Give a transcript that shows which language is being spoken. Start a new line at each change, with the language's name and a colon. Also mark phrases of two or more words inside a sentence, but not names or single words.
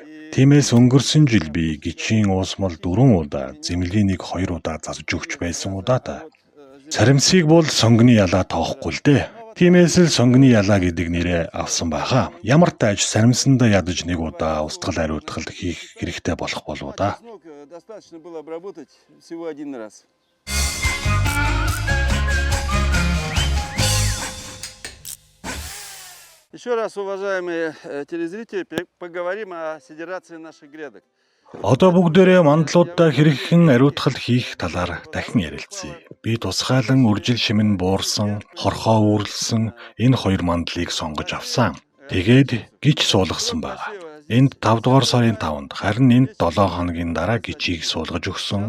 Mongolian: Тиймээс өнгөрсөн жил би гичийн уусмал 4 удаа, зэмлэгийн 1-2 удаа цацаж өгч байсан удаатай. Царимсыг бол сонгоны ялаа тоохгүй л дээ. Тиймээс л сонгоны ялаа гэдэг нэрээ авсан байхаа. Ямар тааж саримсандаа ядаж 1 удаа устгал ариутгал хийх хэрэгтэй болох болов да.
Russian: Достаточно было обработать всего 1 раз. Еще раз, уважаемые телезрители, поговорим о сидерации наших грядок.
Mongolian: Одоо бүгдээрээ мандалуудаа хэрхэн ариутгал хийх талаар дахин ярилцъя. Би тусгайлан үржил шимэн буурсан, хорхоо үүрлсэн энэ 2 мандлыг сонгож авсан. Тэгээд гич суулгасан байна. Энд 5 дугаар сарын 5-нд харин энд 7 хоногийн дараа гичийг суулгаж өгсөн.